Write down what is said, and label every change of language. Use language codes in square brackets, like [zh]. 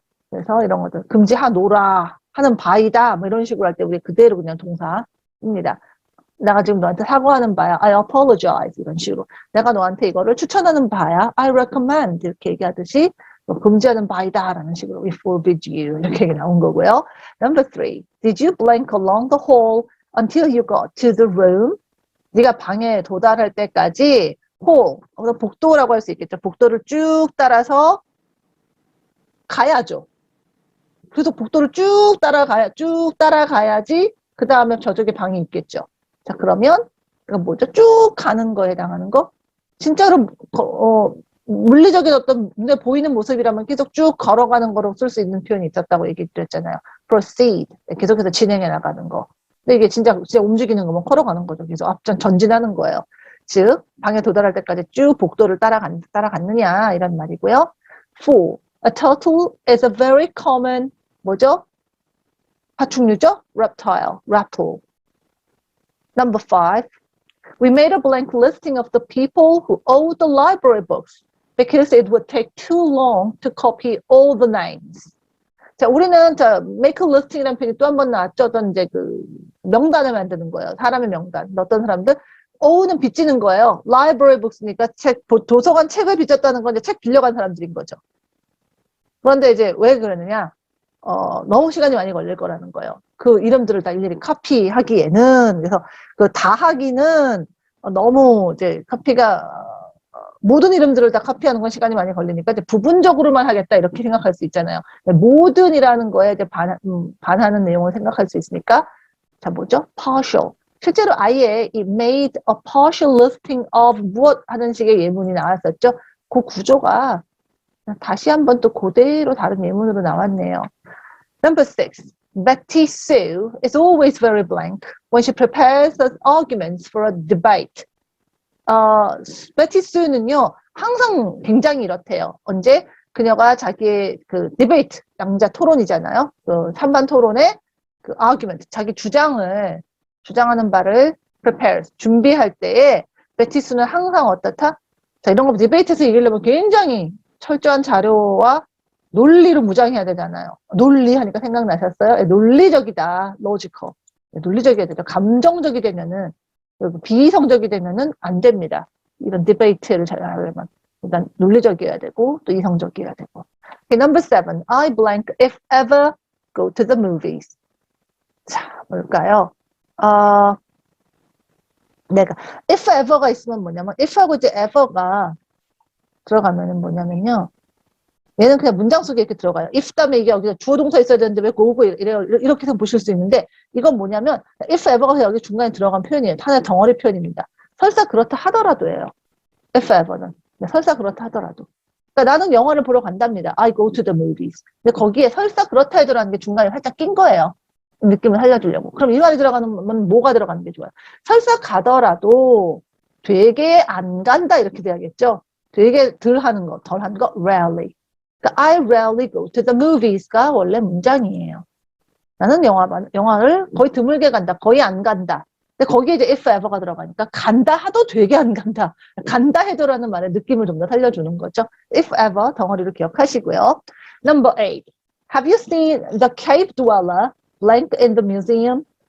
[ko] 그래서 이런 것들 금지하노라 하는 바이다 뭐 이런 식으로 할 때 우리 그대로 그냥 동사입니다. 내가 지금 너한테 사과하는 바야. [en] I apologize [ko] 이런 식으로. 내가 너한테 이거를 추천하는 바야. I recommend 이렇게 얘기하듯이 뭐 금지하는 바이다 라는 식으로 [en] we forbid you [ko] 이렇게 나온 거고요. [en] Number three. Did you blank along the hall until you got to the room? [ko] 네가 방에 도달할 때까지 hall, 복도라고 할 수 있겠죠. 복도를 쭉 따라서 가야죠. 그래서 복도를 쭉 따라가야지 그 다음에 저쪽에 방이 있겠죠. 자, 그러면 그러니까 뭐죠? 쭉 가는 거에 해당하는 거? 진짜로 물리적인 어떤 눈에 보이는 모습이라면 계속 쭉 걸어가는 거로 쓸 수 있는 표현이 있었다고 얘기 드렸잖아요. [en] proceed. [ko] 계속해서 진행해 나가는 거. 근데 이게 진짜 움직이는 거면 걸어가는 거죠. 계속 전진하는 거예요. 즉, 방에 도달할 때까지 쭉 복도를 따라갔느냐, 이런 말이고요. 4. [en] A turtle is a very common, [ko] 뭐죠? 파충류죠? [en] reptile. Number 5. We made a blank listing of the people who owe the library books because it would take too long to copy all the names. [ko] 자, 우리는 [en] make a listing [ko] 이라는 표현이 또 한 번 나왔죠. 어떤 이제 그 명단을 만드는 거예요. 사람의 명단. 어떤 사람들 ow는 빚지는 거예요. library books니까 도서관 책을 빚졌다는 건 이제 책 빌려간 사람들인 거죠. 그런데 이제 왜 그러느냐? 너무 시간이 많이 걸릴 거라는 거예요. 그 이름들을 다 일일이 카피하기에는. 그래서 그 다 하기는 너무 이제 모든 이름들을 다 카피하는 건 시간이 많이 걸리니까 이제 부분적으로만 하겠다 이렇게 생각할 수 있잖아요. 모든이라는 거에 이제 반하는 내용을 생각할 수 있으니까. 자, 뭐죠? partial. 실제로 아예 이 [en] made a partial listing of [ko] 무엇 하는 식의 예문이 나왔었죠. 그 구조가 다시 한번 또 그대로 다른 예문으로 나왔네요. [en] Number 6. Betty Sue is always very blank when she prepares the arguments for a debate. [ko] 베티 수는요, 항상 굉장히 이렇대요. 언제? 그녀가 자기의 그 디베이트, 양자 토론이잖아요. 그 찬반 토론의 그 argument, 자기 주장하는 바를 prepares, 준비할 때에 베티 수는 항상 어떻다? 자, 이런 거 디베이트에서 이기려면 굉장히 철저한 자료와 논리로 무장해야 되잖아요. 논리하니까 생각나셨어요? 논리적이다. logical. 논리적이어야 되죠. 감정적이 되면은, 비이성적이 되면은 안 됩니다. 이런 디베이트를 잘 하려면. 일단 논리적이어야 되고, 또 이성적이어야 되고. [en] Okay, number 7. I blank if ever go to the movies. [ko] 자, 뭘까요? 내가, if ever가 있으면 뭐냐면, if하고 이제 ever가 들어가면은 뭐냐면요. 얘는 그냥 문장 속에 이렇게 들어가요. if 다음에 이게 여기서 주어 동사 있어야 되는데 왜 고고 이렇게 해서 보실 수 있는데, 이건 뭐냐면 if ever가 여기 중간에 들어간 표현이에요. 하나의 덩어리 표현입니다. 설사 그렇다 하더라도예요. if ever는. 설사 그렇다 하더라도. 그러니까 나는 영화를 보러 간답니다. [en] I go to the movies. [ko] 근데 거기에 설사 그렇다 해도라는 게 중간에 살짝 낀 거예요. 느낌을 살려주려고. 그럼 이 말이 들어가는 뭐가 들어가는 게 좋아요? 설사 가더라도 되게 안 간다 이렇게 돼야겠죠. 되게 덜 하는 거, rarely. 그러니까 [en] I rarely go to the movies가 [ko] 원래 문장이에요. 나는 영화를 거의 드물게 간다. 거의 안 간다. 근데 거기에 이제 if ever가 들어가니까 간다 하도 되게 안 간다. 간다 해도라는 말의 느낌을 좀 더 살려주는 거죠. if ever 덩어리로 기억하시고요. [en] Number 8. Have you seen the cave dweller blank in the museum?